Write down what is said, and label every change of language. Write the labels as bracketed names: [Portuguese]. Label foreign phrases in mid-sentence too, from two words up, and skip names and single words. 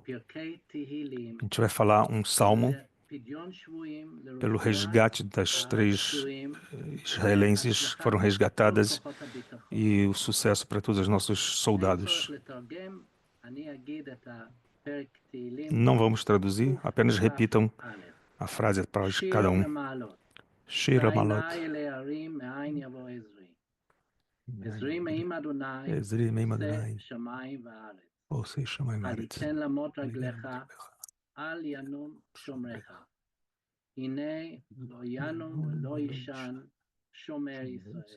[Portuguese] A gente vai falar um salmo pelo resgate das três israelenses que foram resgatadas e o sucesso para todos os nossos soldados. Não vamos traduzir, apenas repitam a frase para cada um. [Hebrew] שיר המעלות. עזרי מעם אדוני. עושה שמים הארץ. אל ינום שומרך. הנה לא ינום ולא יישן שומר ישראל.